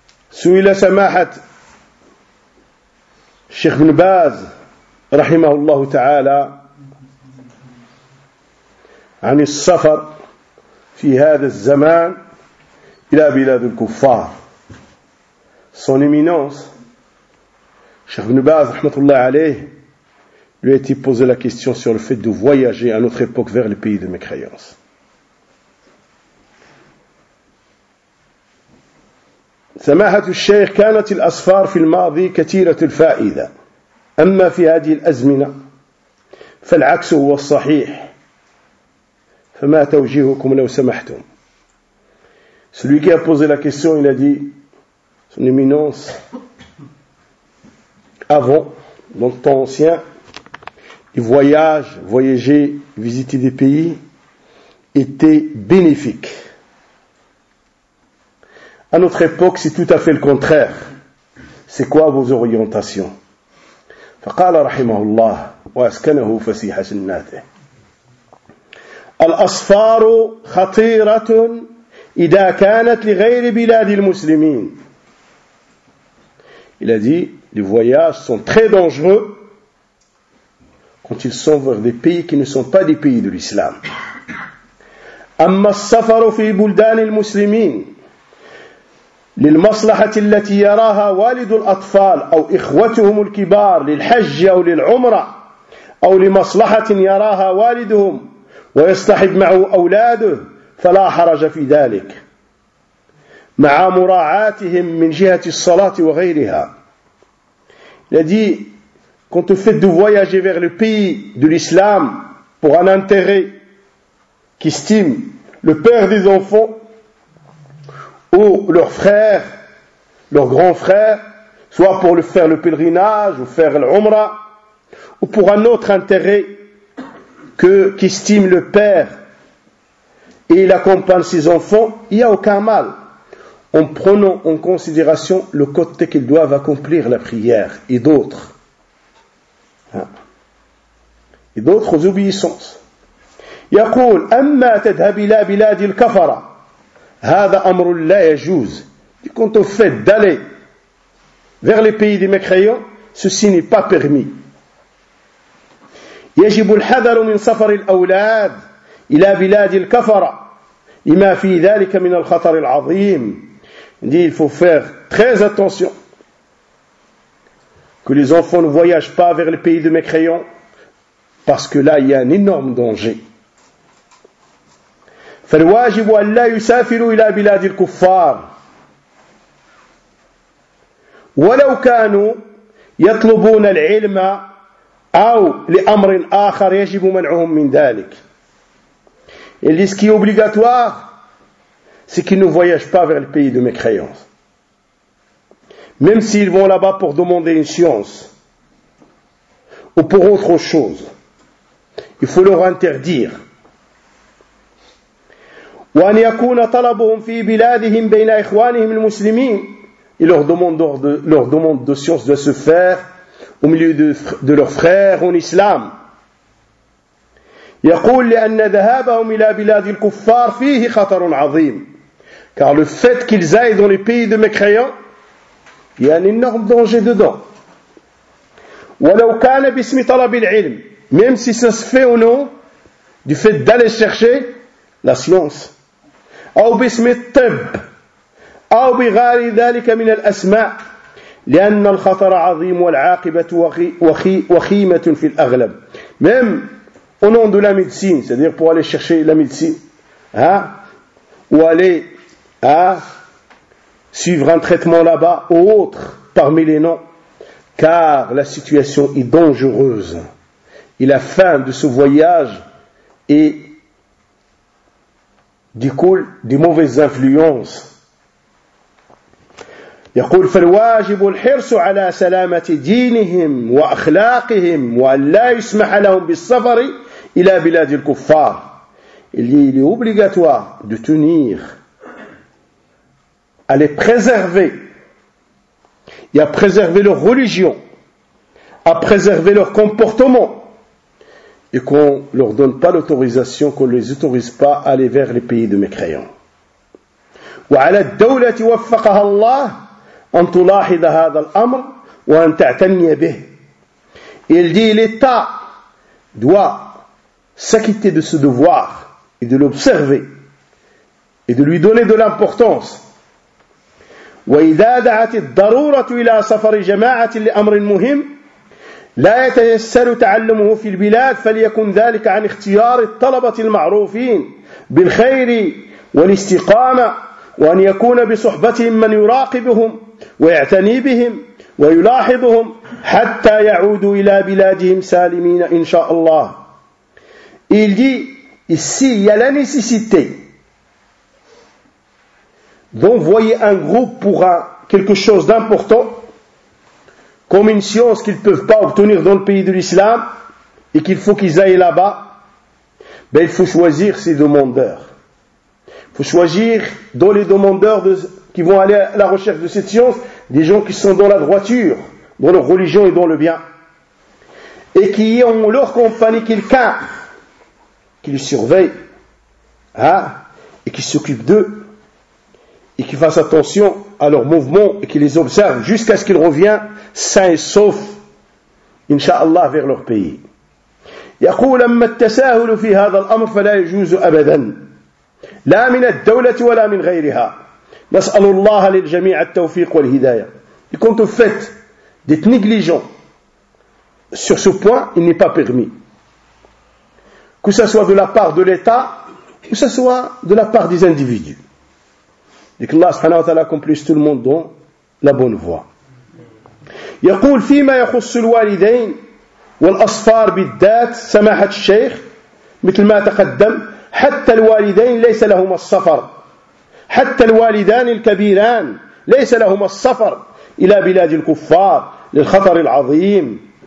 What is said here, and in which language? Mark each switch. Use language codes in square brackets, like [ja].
[ar] سئل سماحة الشيخ ابن باز رحمه الله تعالى عن السفر في هذا الزمان إلى بلاد الكفار [fr] son éminence [ar] الشيخ ابن باز رحمه الله عليه [fr] lui a été posé la question sur le fait de voyager à notre époque vers les pays de mécréance. [ar] سماحة الشيخ كانت الأسفار في الماضي كثيرة الفائدة أما في هذه الأزمنة فالعكس هو الصحيح فما توجيهكم لو سمحتم [fr] celui qui a posé la question il a dit son éminence avant longtemps ancien les voyager visiter des pays étaient bénéfiques. À notre époque, c'est tout à fait le contraire. C'est quoi vos orientations? [ar] فقال رحمه الله واسكنه فسيح جناته. الأصفار خطيرة إذا كانت لغير بلاد المسلمين. [fr] Il a dit, les voyages sont très dangereux quand ils sont vers des pays qui ne sont pas des pays de l'islam. [ar] أما السفر في بلدان المسلمين للمصلحة التي يراها والد الأطفال أو إخوتهم الكبار للحج أو للعمرة أو لمصلحة يراها والدهم ويصطحب معه أولاده فلا حرج في ذلك مع مراعاتهم من جهة الصلاة وغيرها. [fr] Il a dit, quand le fait de voyager vers le pays de l'islam pour un intérêt qui estime le père des enfants ou leurs frères, leurs grands frères, soit pour le faire le pèlerinage, ou faire l'umra, ou pour un autre intérêt qu'estime le père, et il accompagne ses enfants, il n'y a aucun mal, en prenant en considération le côté qu'ils doivent accomplir la prière, et d'autres. Hein? Et d'autres obéissances. [ar] Yaqul, amma tadhhab ila biladi al-kafara. هذا أمر لا يجوز. [fr] Quand on fait d'aller vers les pays des mécréants, ceci n'est pas permis. [ar] يجب الحذر من سفر الأولاد إلى بلاد الكفرة لما في ذلك من الخطر العظيم. [fr] Il faut faire très attention que les enfants ne voyagent pas vers les pays de mécréants, parce que là il y a un énorme danger. [ar] فالواجب ألا يسافروا إلى بلاد الكفار ولو كانوا يطلبون العلم أو لأمر آخر يجب منعهم من ذلك. [fr] Il dit ce qui est obligatoire, c'est qu'ils ne voyagent pas vers le pays de mécréance. Même s'ils vont là-bas pour demander une science ou pour autre chose, il faut leur interdire. [ar] وأن يكون طلبهم في بلادهم بين إخوانهم المسلمين. [fr] Et leur demande de science doit se faire au milieu de leurs frères en islam. [ar] يقول لأن ذهابهم إلى بلاد الكفار فيه خطر عظيم. [fr] Car le fait qu'ils aillent dans les pays de mécréants, il y a un énorme danger dedans. [ar] ولو كان باسم طلب العلم. [fr] Même si ça se fait ou non, du fait d'aller chercher la science. [ar] أو باسم الطب أو بغير ذلك من الأسماء لأن الخطر عظيم والعاقبة وخيمة في الأغلب. [fr] Même au nom de la médecine, c'est-à-dire pour aller chercher la médecine, hein, ou aller suivre un traitement là-bas ou autre parmi les noms, car la situation est dangereuse et la fin de ce voyage est découle des mauvaises influences. [ar] يقول فالواجب الحرص على سلامة دينهم وأخلاقهم ولا يسمح لهم بالسفر إلى بلاد الكفار. [fr] Il est obligatoire de tenir à les préserver et à préserver leur religion, à préserver leur comportement, et qu'on ne leur donne pas l'autorisation, qu'on ne les autorise pas à aller vers les pays de mécréants. [ar] وعلى الدولة وفقها الله أن تلاحظ هذا الأمر وأن تعتني به. [fr] Il dit l'État doit s'acquitter de ce devoir et de l'observer et de lui donner de l'importance. [ar] وإذا دعت الضرورة إلى سفر جماعة لأمر مهم لا يتيسر تعلمه في البلاد فليكن ذلك عن اختيار الطلبة المعروفين بالخير والاستقامة وأن يكون بصحبتهم من يراقبهم ويعتني بهم ويلاحظهم حتى يعودوا إلى بلادهم سالمين إن شاء الله. [fr] Il dit ici il y a la nécessité d'envoyer un groupe pour quelque chose d'important, comme une science qu'ils ne peuvent pas obtenir dans le pays de l'islam, et qu'il faut qu'ils aillent là-bas, ben il faut choisir ces demandeurs. Il faut choisir dans les demandeurs qui vont aller à la recherche de cette science, des gens qui sont dans la droiture, dans leur religion et dans le bien, et qui ont leur compagnie, quelqu'un qui les surveille, hein, et qui s'occupe d'eux, et qui fasse attention à leurs mouvements, et qui les observe jusqu'à ce qu'ils reviennent sains et saufs, inshallah, vers leur pays. [ar] يقول أما التساهل في هذا الأمر فلا يجوز أبدا لا من الدولة ولا من غيرها. نسأل الله للجميع التوفيق والهداية. [fr] Et quant au fait d'être négligent sur ce point, il n'est pas permis. Que ce soit de la part de l'État, ou ce soit de la part des individus. Et que Allah subhanahu wa ta'ala accomplisse tout le monde dans la bonne voie. [ar] يقول فيما يخص الوالدين والأصفار بالذات سماحة الشيخ مثل ما تقدم حتى الوالدين ليس لهما السفر حتى الوالدان الكبيران ليس لهما السفر إلى بلاد الكفار للخطر العظيم.